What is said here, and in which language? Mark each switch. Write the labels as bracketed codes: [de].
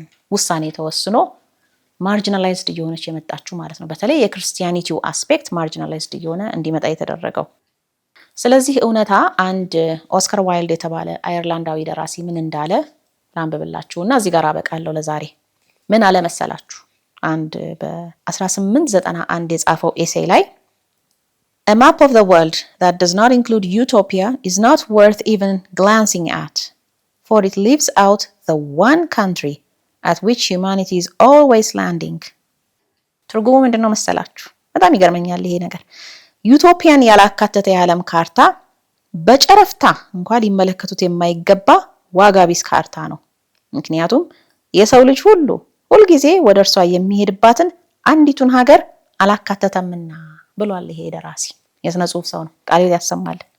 [am] ውሳኔ ተወስኖ ማርጂናላይዝድ እየሆነች የመጣችው ማለት ነው። በተለይ የክርስቲያኒቲው አስፔክት ማርጂናላይዝድ እየሆነ እንዲመጣ የተደረገው። ስለዚህ እውነታ አንድ ኦስካር ዋይልድ የተባለ አየርላንዳዊ ደራሲ ምን እንዳለ ላንብብላችሁና እዚህ ጋር አበቃለሁ ለዛሬ። ምን አለ መሰላችሁ? አንድ በ1891 የጻፈው ኤሴይ ላይ [en] A map of the world that does not include utopia is not worth even glancing at, for it leaves out the one country at which humanity is always landing. [am] ትርጉሙ ምንድነው መሰላችሁ? በጣም ይገርመኛል ይሄ ነገር። ዩቶፒያን ያላካተተ የዓለም ካርታ በጨረፍታ እንኳን ሊመለከቱት የማይገባ ዋጋ ቢስ ካርታ ነው። ምክንያቱም የሰው ልጅ ሁልጊዜ ወደ እርሷ የሚሄድባትን አንዲቱን ሀገር አላካተተምና ብሏል ይሄ ደራሲ። የስነ ጽሁፍ ሰው ነው። ቃሌት ያሰማል።